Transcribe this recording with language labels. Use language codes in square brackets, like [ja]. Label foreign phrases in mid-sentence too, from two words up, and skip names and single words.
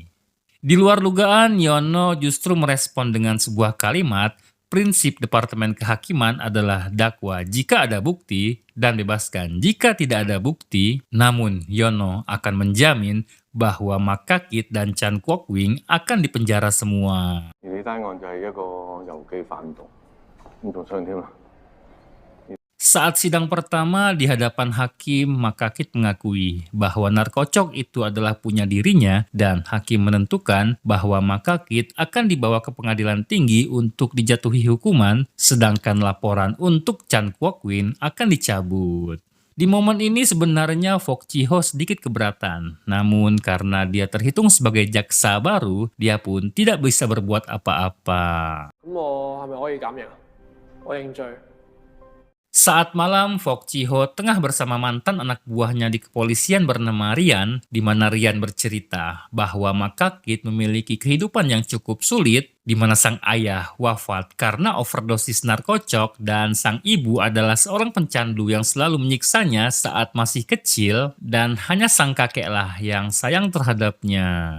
[id] Di luar dugaan, Yono justru merespon dengan sebuah kalimat, prinsip Departemen Kehakiman adalah dakwa jika ada bukti dan bebaskan jika tidak ada bukti. Namun Yono akan menjamin bahwa Makakit dan Chan Kwok-wing akan dipenjara semua. [yue] 而呢單案就係一個郵寄反動，咁仲傷添啦。 [id] Saat sidang pertama di hadapan hakim, Makakit mengakui bahwa narkocok itu adalah punya dirinya dan hakim menentukan bahwa Makakit akan dibawa ke pengadilan tinggi untuk dijatuhi hukuman, sedangkan laporan untuk Chan Kwok-wing akan dicabut. Di momen ini sebenarnya Fok Chi-ho sedikit keberatan, namun karena dia terhitung sebagai jaksa baru, dia pun tidak bisa berbuat apa-apa. [yue] 咁我係咪可以減刑啊？我認罪。 [id] Saat malam, Fok Chi-ho tengah bersama mantan anak buahnya di kepolisian bernama Rian, di mana Rian bercerita bahwa Makakit memiliki kehidupan yang cukup sulit, di mana sang ayah wafat karena overdosis narkocok dan sang ibu adalah seorang pencandu yang selalu menyiksanya saat masih kecil dan hanya sang kakeklah yang sayang terhadapnya.